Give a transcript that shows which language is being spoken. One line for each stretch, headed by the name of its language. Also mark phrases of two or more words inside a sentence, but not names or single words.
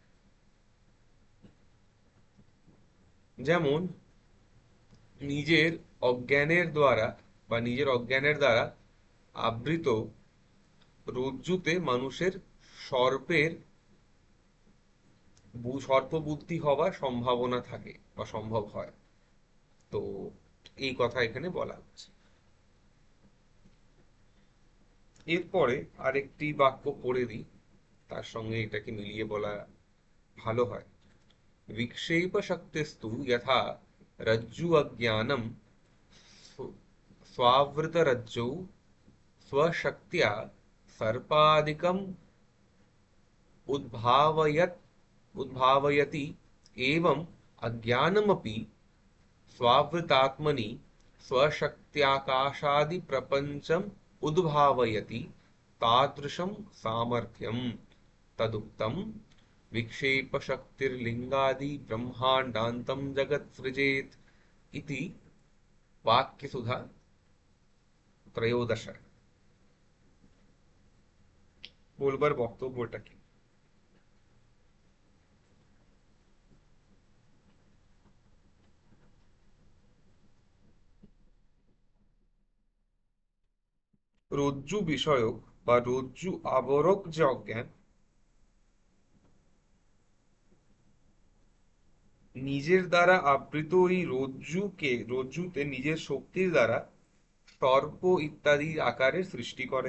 Bangla: যেমন নিজের অজ্ঞানের দ্বারা নিজের অজ্ঞানের দ্বারা আবৃত রজ্জুতে মানুষের সর্পের সর্পবুদ্ধি হওয়ার সম্ভাবনা থাকে বা সম্ভব হয়। তো এই কথা এখানে বলা হচ্ছে। এরপরে আরেকটি বাক্য পড়ে দিই, তার সঙ্গে এটাকে মিলিয়ে বলা ভালো হয়।
Sanskrit: विक्षेप शक्तिस्तु यथा रज्जु अज्ञानम स्वावृतरज्जौ स्वशक्त्या सर्पादिकम् उद्भावयत् उद्भावयति, एवं अज्ञानमपि स्वावृतात्मनि स्वशक्त्याकाशादि प्रपंचम उद्भावयति, तादृशं सामर्थ्यं तदुक्तम् विक्षेप शक्तिर्लिंगादि ब्रह्मांडान्तं जगत् सृजेत इति वाक्यसुधा 13।
Bangla: বলবার বক্তব্যটা কি? রজ্জু বিষয়ক বা রজ্জু আবরক যে অজ্ঞান, নিজের দ্বারা আবৃত এই রজ্জুতে নিজের শক্তির দ্বারা সর্প ইত্যাদি আকারের সৃষ্টি করে।